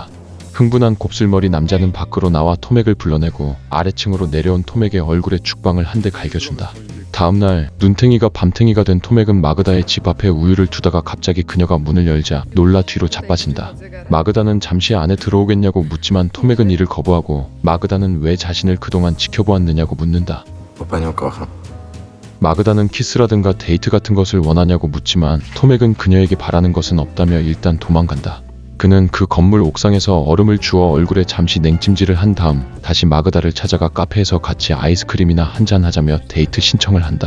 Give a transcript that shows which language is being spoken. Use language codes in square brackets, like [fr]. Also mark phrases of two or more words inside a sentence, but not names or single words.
[ko] 흥분한 곱슬머리 남자는 밖으로 나와 토맥을 불러내고 아래층으로 내려온 토맥의 얼굴에 죽방을 한 대 갈겨준다. 다음날 눈탱이가 밤탱이가 된 토맥은 마그다의 집 앞에 우유를 두다가 갑자기 그녀가 문을 열자 놀라 뒤로 자빠진다. 마그다는 잠시 안에 들어오겠냐고 묻지만 토맥은 이를 거부하고 마그다는 왜 자신을 그동안 지켜보았느냐고 묻는다. [pl] Bo panią kocham. [ko] 마그다는 키스라든가 데이트 같은 것을 원하냐고 묻지만 토맥은 그녀에게 바라는 것은 없다며 일단 도망간다. 그는 그 건물 옥상에서 얼음을 주어 얼굴에 잠시 냉찜질을 한 다음 다시 마그다를 찾아가 카페에서 같이 아이스크림이나 한잔 하자며 데이트 신청을 한다.